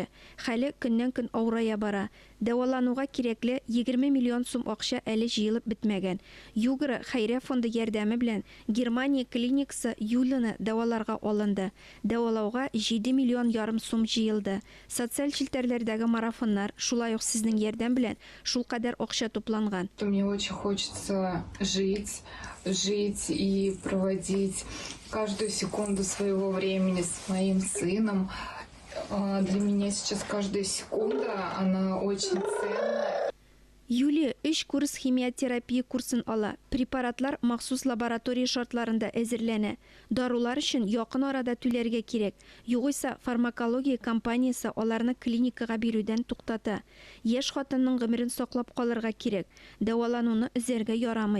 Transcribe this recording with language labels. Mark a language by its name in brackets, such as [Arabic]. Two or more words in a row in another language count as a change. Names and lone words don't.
[Tatar] Хәле көннән-көн авырая бара. Дәвалануга кирәкле 20 миллион сум акча әле җыелып бетмәгән. Югры хәйрия фонды ярдәме белән Германия клиникасы Юлияны дәваларга алынды. Дәвалауга 7 миллион ярым сум җыелды. Социаль челтәрләрдәге марафоннар шулай ук сезнең ярдәм белән шулкадәр акча тупланган. [Russian] Мне очень хочется жить и проводить каждую секунду своего времени с моим сыном. Для меня сейчас каждая секунда, она очень ценная. [Tatar] Юлия 3 курс химиотерапия курсын ала. Препаратлар махсус лаборатория шартларында әзерләнә. Дарулар өчен якын арада түләргә кирәк. Югыйсә фармакология компаниясе аларны клиникага бирүдән туктата. Яшь хатынның гомерен саклап калырга кирәк. Дәвалануны үзәргә ярамый.